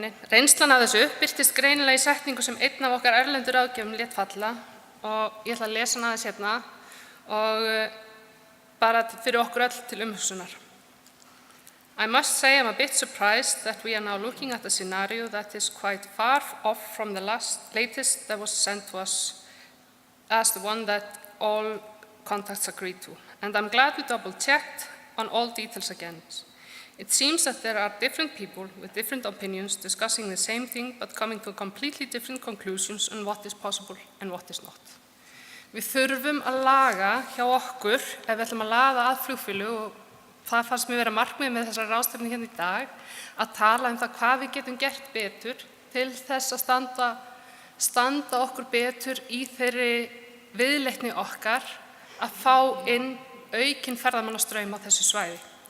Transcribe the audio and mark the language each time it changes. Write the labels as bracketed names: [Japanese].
[Icelandic] Reynslan af þessu birtist greinilega í setningu sem einn af okkar erlendu ráðgjöfum lét falla og ég ætla að lesa hana aðeins hérna og bara fyrir okkur öll til umhugsunar. [English] I must say I'm a bit surprised that we are now looking at a scenario that is quite far off from the latest that was sent to us as the one that all contacts agreed to. And I'm glad we double-checked on all details again. It seems that there are different people with different opinions discussing the same thing but coming to completely different conclusions on what is possible and what is not. [Icelandic] Við þurfum að laga hjá okkur ef við ætlum að laða að flugfélög og það fannst mér vera markmið með þessari ráðstefnu hérna í dag að tala það hvað við getum gert betur til þess að standa okkur betur í þeirri viðleitni okkar að fá inn aukinn ferðamannastraum á þessu svæði.